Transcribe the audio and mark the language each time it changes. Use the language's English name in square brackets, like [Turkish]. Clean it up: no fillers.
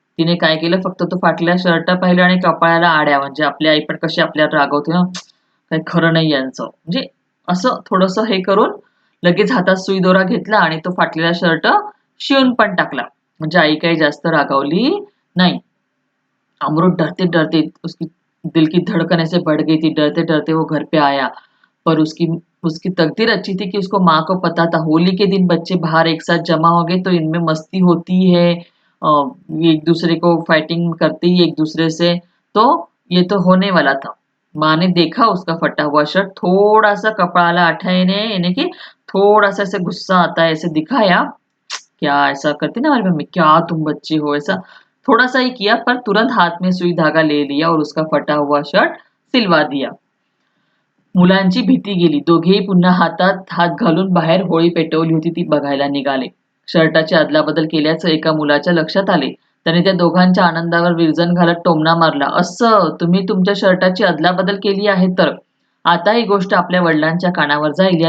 [Marathi] तिने काय केलं, फक्त तो फाटलेला शर्ट पाहिला आणि कपाळाला आड्या, म्हणजे आपली आई पण कशी आपल्याला रागवते ना, काही खरं नाही यांचं. म्हणजे असं थोडंसं हे करून लगेच हातात सुई दोरा घेतला आणि तो फाटलेला शर्ट शिवून पण टाकला. म्हणजे आई काही जास्त रागावली नाही. [Hindi] अमरुद डरते-डरते, उसकी दिल की धड़कन ऐसे बढ़ गई थी, डरते-डरते वो घर पे आया। पर उसकी उसकी तकदीर अच्छी थी कि उसको माँ को पता था होली के दिन बच्चे बाहर एक साथ जमा हो गए तो इनमें मस्ती होती है, ये एक दूसरे को फाइटिंग करते ही एक दूसरे से, तो ये तो होने वाला था। माँ ने देखा उसका फटा हुआ शर्ट, थोड़ा सा कपाला अठाने यानी कि थोड़ा सा ऐसे गुस्सा आता है, ऐसे दिखाया, क्या ऐसा करती ना हमारी मम्मी, क्या तुम बच्चे हो, ऐसा थोड़ा सा ही किया, पर तुरंत हाथ में सुई धागा ले लिया और उसका फटा हुआ शर्ट सिलवा दिया। [Marathi] मुलांची भीती गेली, दोघेही पुन्हा हातात हात घालून बाहेर होळी पेटवली होती ती बघायला निघाले. शर्टाची अदलाबदल केल्याचं एका मुलाच्या लक्षात आले. त्याने त्या दोघांच्या आनंदावर विरजण घालत टोमणा मारला, असं तुम्ही तुमच्या शर्टाची अदलाबदल केली आहे तर आता ही गोष्ट आपल्या वडिलांच्या कानावर जाईल.